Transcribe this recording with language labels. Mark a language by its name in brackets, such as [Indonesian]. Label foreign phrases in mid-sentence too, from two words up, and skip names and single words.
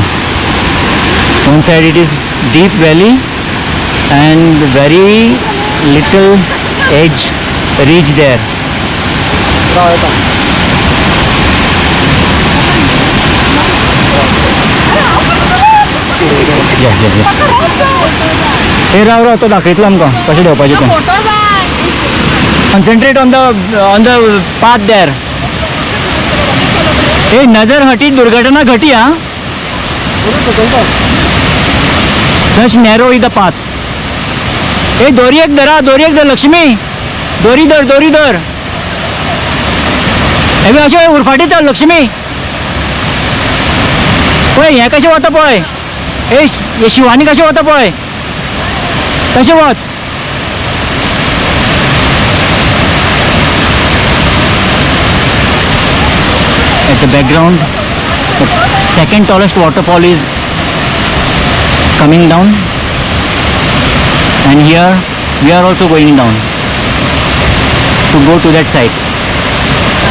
[English] One side it is deep valley and very little edge reach there. Yes. [Konkani] Hey, राव तो दाखयतलो आमकां कशें देंवपाचें तें. [English] Concentrate on the path there. [Hindi] Hey, नजर हटी दुर्घटना घटी हाँ. [English] Such narrow is the path. [Konkani] Hey, दोरी एक धर लक्ष्मी. दोरी धर. हे अशें उरफाटी चल लक्ष्मी. पळय हें कशें वता पळय. हे शिवानी कशें वता पळय. कशें वच. [English] At the background, the second tallest waterfall is coming down, and here we are also going down to go to that side.